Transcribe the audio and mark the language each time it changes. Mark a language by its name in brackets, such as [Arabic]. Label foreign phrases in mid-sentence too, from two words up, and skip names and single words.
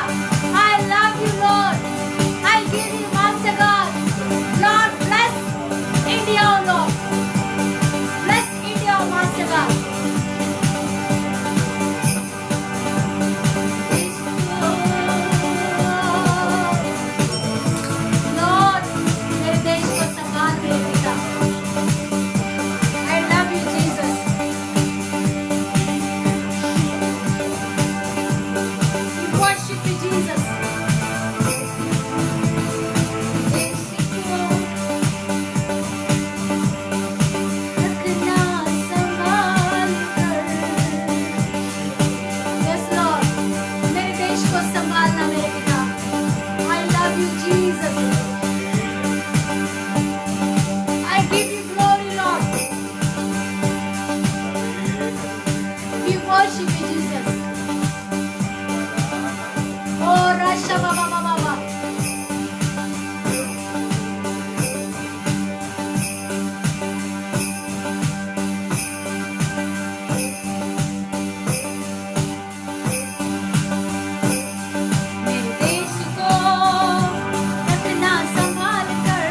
[English] I love you, Lord. I give you, Master God. Lord, bless India, oh Lord. Bless India, Master God. Lord, [Hindi] मेरे देश को संभाल मेरे पिता. [English] I love you, Jesus. We worship you, Jesus. [Hindi] रखना संभाल कर. [English] Yes, Lord. [Hindi] मेरे देश को संभालना मेरे पिता. [English] I love you, Jesus. I give you glory, Lord. We worship you, Jesus. Oh, Rasha Baba Baba Baba. [Hindi] मेरे देश को रखना संभाल कर.